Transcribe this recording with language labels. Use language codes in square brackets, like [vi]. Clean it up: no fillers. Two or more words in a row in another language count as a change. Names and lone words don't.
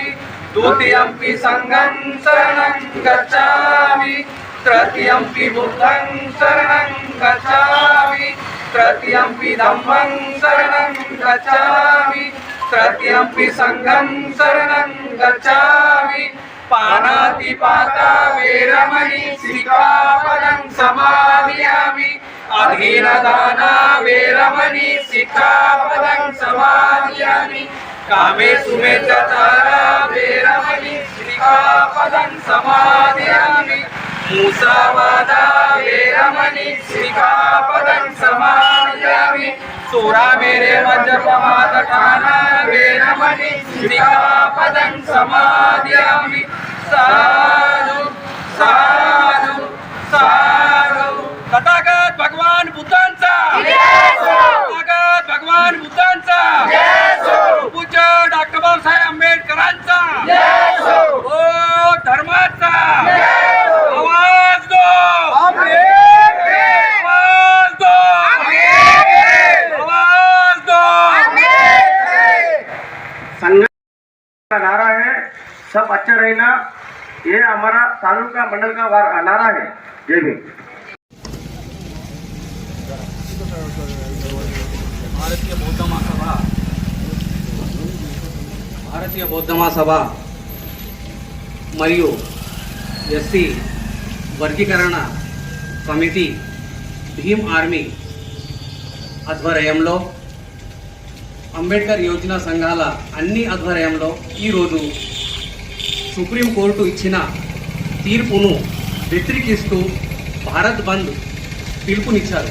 [pi] द्वितीयंपि संघं शरणं गच्छामि तृतीयंपि बुद्धं शरणं गच्छामि तृतीयंपि धम्मं शरणं गच्छामि तृतीयंपि संघं शरणं गच्छामि पानातिपाता वेरमणि सिक्खापदं समादयामि अधीनदाना वेरमणि सिक्खापदं समादयामि कामेषु मिच्छाचारा वेरमणि सिक्खापदं समादयामि मुसावादा वेरमणि सिक्खापदं समादयामि सुरामेरे मज्जपमादठाना वेरमणि सिक्खापदं समादयामि साधु साधु साधु। [mr] तथागत भगवान बुद्धांचा तथागत भगवान बुद्धांचा पूज्य डॉक्टर बाबासाहेब आंबेडकरांचा ओ धर्माचा [hi] आवाज दो आवाज दो आवाज दो। संघ का नारा है सब अच्छा रहना, ये हमारा तालुका मंडल का नारा है। जय भीम। [te] భారతీయ బౌద్ధ మహాసభ మరియు ఎస్సీ వర్గీకరణ సమితి భీమ్ ఆర్మీ ఆధ్వర్యంలో అంబేద్కర్ యోజన సంఘాల అన్ని ఆధ్వర్యంలో ఈరోజు సుప్రీంకోర్టు ఇచ్చిన తీర్పును వ్యతిరేకిస్తూ భారత్ బంద్ పిలుపునిచ్చారు.